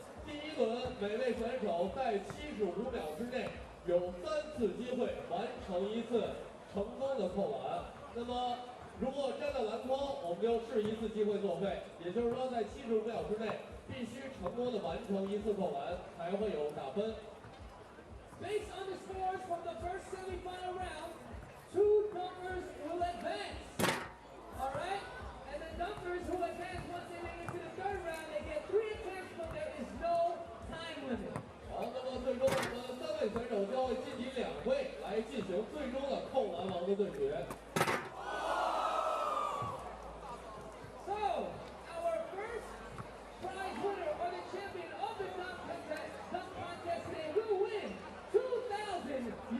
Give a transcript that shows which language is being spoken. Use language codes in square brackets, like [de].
[zh] 第1轮，每位选手在75秒之内有3次机会完成1次成功的扣篮。那么，如果沾到篮筐，我们就是1次机会作废。也就是说，在75秒之内必须成功的完成1次扣篮，才会有打分。 [en] Based on the scores from the first semifinal round, 2 dunkers will advance. All right? And the dunkers who advance once they make it to the 3rd round, they get 3 attempts, but there is no time limit. [zh] 好，那么最终我们3位选手将会晋级2位，来进行最终的扣篮王的对决。 [en] So, our first prize winner or the champion of the dunk contest today will win $2,000.